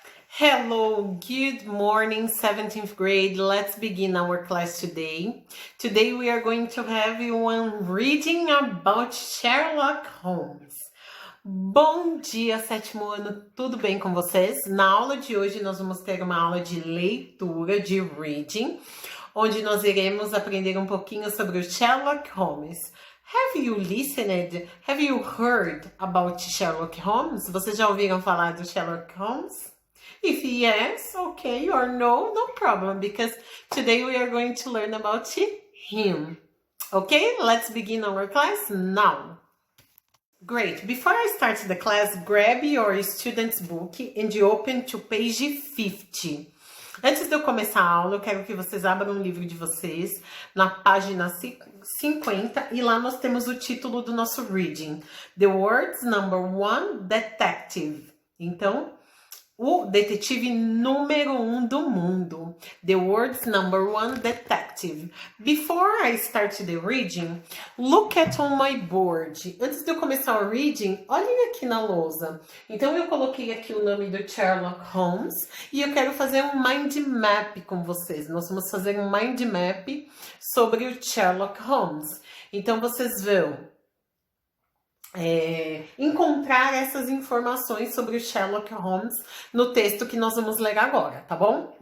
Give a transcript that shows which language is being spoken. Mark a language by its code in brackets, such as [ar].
[en] Hello, good morning, 17th grade. Let's begin our class today. Today we are going to have one reading about Sherlock Holmes. [pt] Bom dia, sétimo ano, tudo bem com vocês? Na aula de hoje nós vamos ter uma aula de leitura, de reading, onde nós iremos aprender um pouquinho sobre o Sherlock Holmes. [en] Have you listened? Have you heard about Sherlock Holmes? Vocês já ouviram falar do Sherlock Holmes? If yes, okay, or no, no problem, because today we are going to learn about him. Okay, let's begin our class now. Great. Before I start the class, grab your student's book and open to page 50. [pt] Antes de eu começar a aula, eu quero que vocês abram o livro de vocês na página 50 e lá nós temos o título do nosso reading. [en] The Words Number 1, Detective. [pt] Então, o detetive número 1 do mundo. [en] The World's Number 1 Detective. Before I start the reading, look at on my board. [pt] Antes de eu começar o reading, olhem aqui na lousa. Então eu coloquei aqui o nome do Sherlock Holmes e eu quero fazer um mind map com vocês. Nós vamos fazer um mind map sobre o Sherlock Holmes. Então vocês vão encontrar essas informações sobre o Sherlock Holmes no texto que nós vamos ler agora, tá bom?